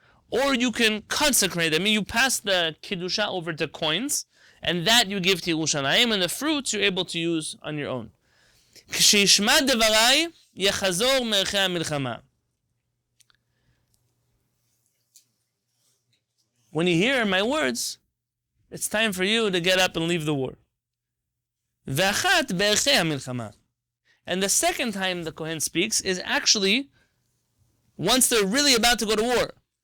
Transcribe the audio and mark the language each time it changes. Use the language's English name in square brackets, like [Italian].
[English] Or you can consecrate them. I mean, you pass the Kiddusha over to coins, and that you give to Yerushalayim, and the fruits you're able to use on your own. [Hebrew] כשישמע דבריי, יחזור מערכי המלחמה. [English] When you hear my words, it's time for you to get up and leave the war. [Hebrew] ואחת בערכי המלחמה. [English] And the second time the Kohen speaks is actually once they're really about to go to war.